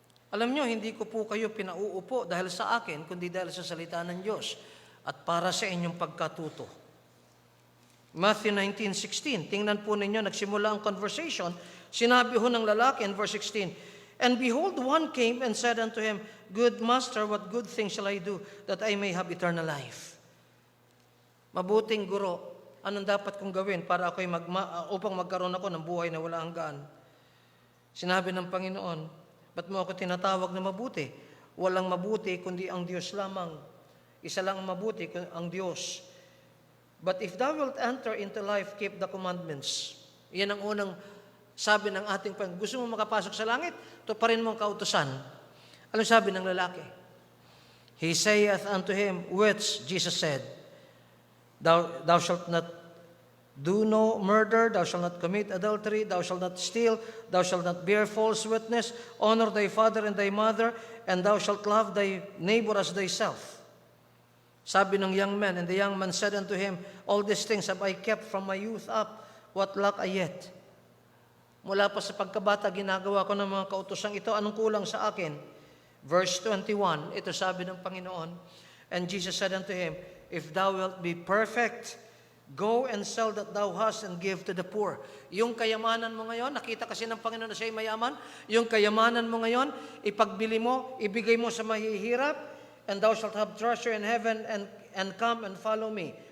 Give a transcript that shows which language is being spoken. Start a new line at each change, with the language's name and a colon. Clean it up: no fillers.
Filipino: Alam nyo, hindi ko po kayo pinauupo dahil sa akin, kundi dahil sa salita ng Diyos at para sa inyong pagkatuto. Matthew 19:16, tingnan po ninyo, nagsimula ang conversation. Sinabi ho ng lalaki
English: in verse 16, "And behold, one came and said unto him, Good master, what good thing shall I do that I may have eternal life?"
Filipino: Mabuting guro, anong dapat kong gawin para ako'y upang magkaroon ako ng buhay na wala hanggan? Sinabi ng Panginoon, ba't mo ako tinatawag na mabuti? Walang mabuti kundi ang Diyos lamang. Isa lang ang mabuti, ang Diyos.
English: But if thou wilt enter into life, keep the commandments.
Filipino: Yan ang unang sabi ng ating Panginoon. Gusto mo makapasok sa langit? Tuparin mo ang kautusan. Ano sabi ng lalaki?
English: He saith unto him, which Jesus said, Thou shalt not do no murder, thou shalt not commit adultery, thou shalt not steal, thou shalt not bear false witness, honor thy father and thy mother, and thou shalt love thy neighbor as thyself.
Filipino: Sabi ng young man,
English: and the young man said unto him, All these things have I kept from my youth up, what lack I yet?
Filipino: Mula pa sa pagkabata, ginagawa ko ng mga kautosang ito, anong kulang sa akin?
English: Verse 21,
Filipino: ito sabi ng Panginoon,
English: and Jesus said unto him, If thou wilt be perfect, go and sell that thou hast and give to the poor.
Filipino: Yung kayamanan mo ngayon, nakita kasi ng Panginoon na siya'y mayaman, yung kayamanan mo ngayon, ipagbili mo, ibigay mo sa mahihirap,
English: and thou shalt have treasure in heaven, and come and follow me.